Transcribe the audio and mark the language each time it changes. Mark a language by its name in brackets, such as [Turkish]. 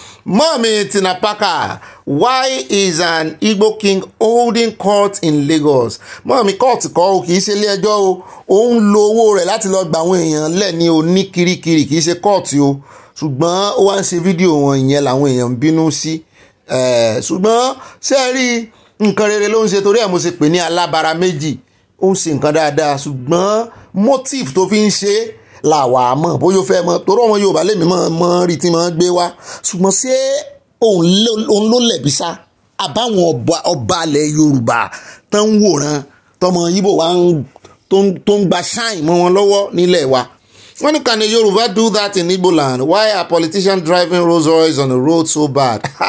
[English] Mọ́mí Tina Parker, why is an Igbo king holding court in Lagos? [Yoruba] Mọ́mí court kọ́ o kì í ṣe ilé ẹjọ́ o òun lo owó rẹ̀ láti lọ gba àwọn èèyàn lẹ̀ ní oní kirikiri kì í ṣe court o ṣùgbọ́n ó wá ń ṣe fídíò wọn ìyẹn làwọn èèyàn ń bínú sí ṣùgbọ́n ṣé ẹ rí nǹkan rere ló ń ṣe torí ẹ̀ mo ṣe pè ní alábara méjì ó ń ṣe nǹkan dáadáa ṣùgbọ́n motive tó fi ń ṣe làwà mọ̀ bóyá ó fẹ́ mọ̀ torí ọmọ Yorùbá lèmi mọ̀ rí tí mọ̀ gbé wá ṣùgbọ́n ṣé òun ló lẹ̀bi sá àbáwọn ọba ilẹ̀ Yorùbá tó ń wòran tọmọ Yíbò wa tó ń gba ṣáìn mọ́ wọn lọ́wọ́ nílẹ̀ wa. Wọ́n ní [English] can a Yorùbá do that in Igbo land? Why are politicians driving Rolls Royce on the road so bad?